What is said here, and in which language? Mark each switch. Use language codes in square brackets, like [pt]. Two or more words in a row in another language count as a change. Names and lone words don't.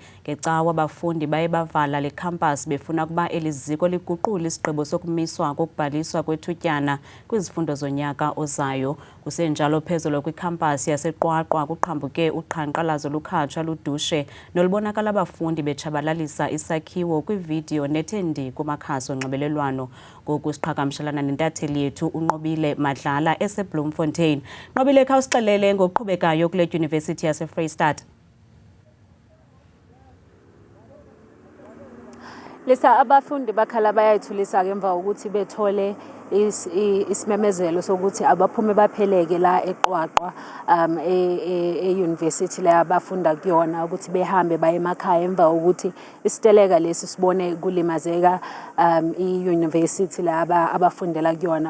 [xh] Ngecawa abafundi baye bavala le khampasi befuna ukuba eliziko liguqule isigqibo sokumiswa kokubhaliswa kwethutyana kwizifundo zonyaka ozayo. Kusenjalo phezulu kwikhampasi yaseQwaqwa kuqhambuke uqhankqalazo lukhatshwa ludushe nolubonakala abafundi betshabalalisa isakhiwo kwividiyo nethendi kumakhasi onxibelelwano. Ngoku siqhagamshelana nentatheli yethu uNqobile Madlala eseBloemfontein. Nqobile, khawusixelele ngokuqhubekayo kule dyunivesithi yaseFreystata. [zu] Lisa, abafundi bakhala bayayithulisa ngemva ukuthi bethole isimemezelo sokuthi abaphume bapheleke la eQwaqwa e-university la abafunda kuyona ukuthi behambe baye emakhaya emva ukuthi isiteleka lesi sibone kulimazeka i-university la abafundela kuyona.